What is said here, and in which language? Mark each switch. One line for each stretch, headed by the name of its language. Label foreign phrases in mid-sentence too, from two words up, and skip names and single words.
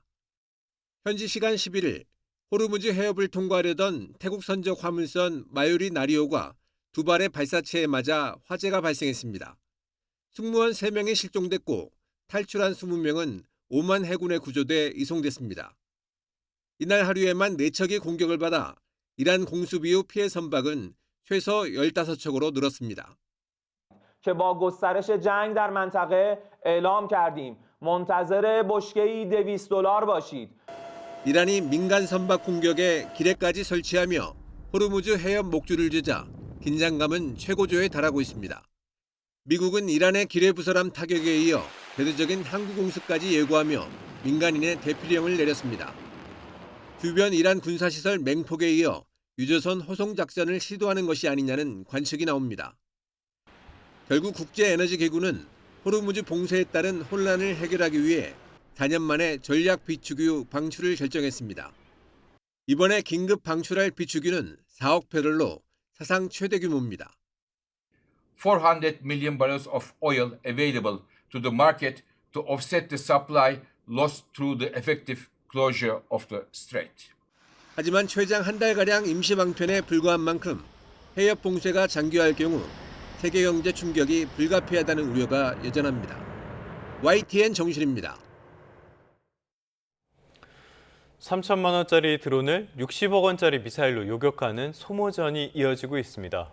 Korean: 현지 시간 11일 호르무즈 해협을 통과하려던 태국 선적 화물선 마요리 나리오가 두 발의 발사체에 맞아 화재가 발생했습니다. 승무원 3명이 실종됐고 탈출한 20명은 오만 해군에 구조돼 이송됐습니다. 이날 하루에만 4척이 공격을 받아 이란 공습 이후 피해 선박은 최소 15척으로 늘었습니다.
Persian: که با گسترش جنگ در منطقه اعلام کردیم منتظر بشکه‌ای $200 باشید.
Korean: 이란이 민간 선박 공격에 기뢰까지 설치하며 호르무즈 해협 목줄을 죄자 긴장감은 최고조에 달하고 있습니다. 미국은 이란의 기뢰 부설함 타격에 이어 대대적인 항구 공습까지 예고하며 민간인의 대피령을 내렸습니다. 주변 이란 군사시설 맹폭에 이어 유조선 호송 작전을 시도하는 것이 아니냐는 관측이 나옵니다. 결국 국제에너지기구는 호르무즈 봉쇄에 따른 혼란을 해결하기 위해 4년 만에 전략 비축유 방출을 결정했습니다. 이번에 긴급 방출할 비축유는 4억 배럴로 사상 최대 규모입니다.
English: 400 million barrels of oil available to the market to offset the supply lost through the effective closure of the strait.
Korean: 하지만 최장 한 달가량 임시 방편에 불과한 만큼 해협 봉쇄가 장기화할 경우 세계 경제 충격이 불가피하다는 우려가 여전합니다. YTN 정신입니다. 3천만 원짜리 드론을 60억 원짜리 미사일로 요격하는 소모전이 이어지고 있습니다.